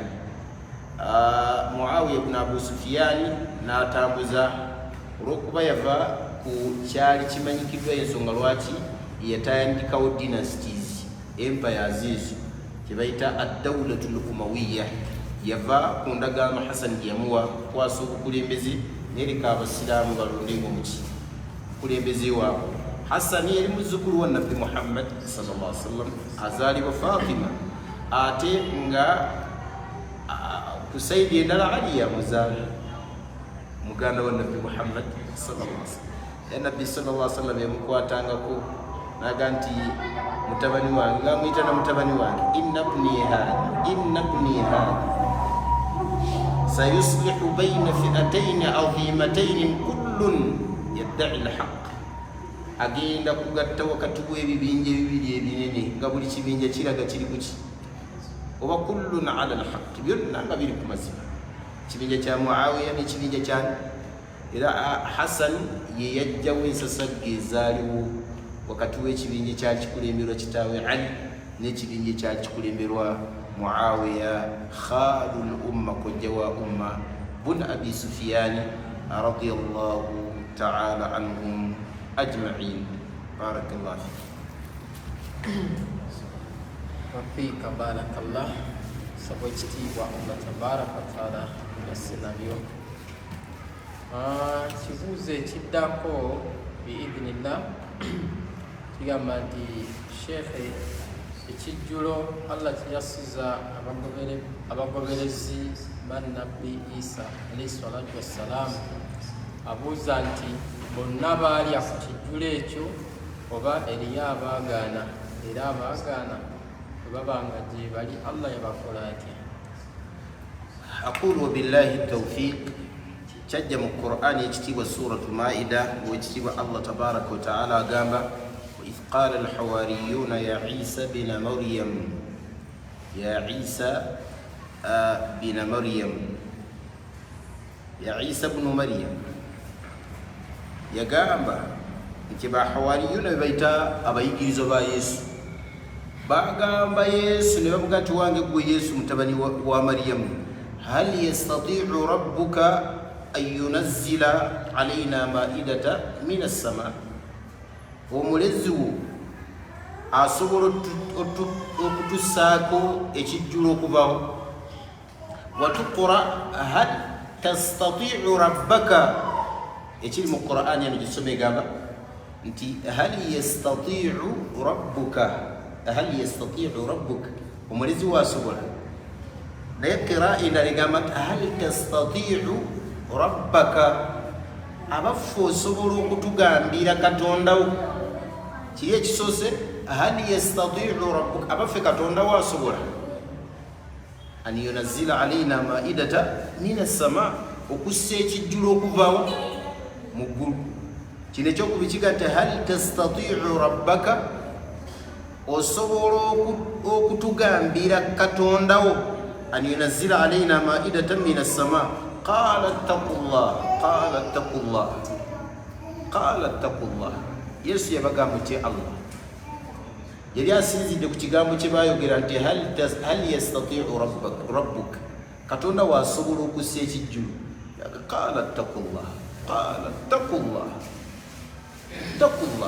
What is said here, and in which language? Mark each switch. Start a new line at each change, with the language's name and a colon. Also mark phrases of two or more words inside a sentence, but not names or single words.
Ganda: Muawiya ibn Abi Sufyan n'atambuza, olw'okuba yava ku kyali kimanyikiddwa ensonga lwaki yatandikawo
English: dynasties, empires
Ganda: ezo kye bayita
Arabic: الدولة الأموية.
Ganda: Yava ku ndagaano Hassan gye yamuwa kwasa obukulembeze nereka abasiraamu balondenga omuki kulembeze waabwe. Hassan yali muzzukulu wa Nabbi Muhammad
Arabic: صلى الله عليه وسلم,
Ganda: azaalibwa Fatima, ate nga ku sayidi endala Ali yamuzaala, muganda wa Nabbi Muhammad
Arabic: صلى الله عليه وسلم.
Ganda: Nabbi
Arabic: صلى الله عليه وسلم
Ganda: yamukwatangako naga nti mutabani wange, ngamuyita na mutabani wange,
Arabic: إن ابني هذا سيصلح بين فئتين عظيمتين كل يدعي الحق,
Ganda: agenda kugatta wakati w'ebibinja bibiri ebinene nga buli kibinja kiraga kiri kuki oba
Arabic: كل على الحق,
Ganda: byonna nga biri ku mazima. Kibinja kya Muawiya n'ekibinja kyani. Era Hassan ye yajjawo ensasagge ezaaliwo wakati w'ekibinja kyali kikulemberwa kitaawe Ali n'ekibinja kyali kikulemberwa Muawiya
Arabic: خال الأمة,
Ganda: kojja wa umma, bun Abi Sufyan
Arabic: رضي الله تعالى عنهم أجمعين. Barakallahu فيك. بارك الله.
Ganda: Sabo ekitiibwa
Arabic: الله تبارك وتعالى
Ganda: yasse nabyo. Kibuuzo ekiddako biidhnillah kigamba nti Sheikhe, ekijjulo Allah kiyasiza abagoberezi ba Nabbi Isa
Arabic: عليه الصلاة والسلام
Ganda: abuuza nti bonna baalya ku kijjulo ekyo oba eriyo abaagaana, era abaagaana bwe babanga gye bali Allah yabakola atya?
Arabic: أقول وبالله التوفيق.
Ganda: Kyajja mu Qur'ani ekitiibwa Suratul Maida wekitiibwa
Arabic: الله تبارك وتعالى
Ganda: agamba
Arabic: وإذ قال الحواريون يا عيسى بن مريم
Ganda: يا عيسى بن مريم
Arabic: يا عيسى بن مريم
Ganda: yagamba nti bahawariyuna bebaita abayigirizo ba Yesu bagamba Yesu ne bavuga nti wange gwe Yesu mutabani wa Mariyamu,
Arabic: هل يستطيع ربك أن ينزل علينا مائدة من السماء,
Ganda: omulezi wo asobola okutussaako ekijjulo okuvawo. Watuqra
Arabic: هل تستطيع ربك,
Ganda: ekiri mu Qur'ani eno gisome gamba nti
Arabic: هل يستطيع ربك, هل يستطيع ربك,
Ganda: omulezi wo asobola. Naye qira'a endala egamba
Arabic: هل تستطيع ربك,
Ganda: abaffe osobola okutugambira katondawo. Kiri ekisoose
Arabic: هل يستطيع ربك,
Ganda: abaffe katondawo asobola
Arabic: أن ينزل علينا مائدة من السماء,
Ganda: okussa ekijjulo okuvawo mu ggulu. Kino ekyokubikiga nti
Arabic: هل تستطيع ربك,
Ganda: osobola okutugambira katondawo
Arabic: أن ينزل علينا مائدة من السماء. قال اتقوا الله، قال اتقوا الله، قال اتقوا الله.
Ganda: Yesu yabagamba nti Allah yali asinzidde ku kigambo kye baayogera nti
Arabic: هل يستطيع ربك,
Ganda: katonda waasobola okussa ekijjulo.
Arabic: قال اتقوا الله، قال اتقوا الله، اتقوا الله.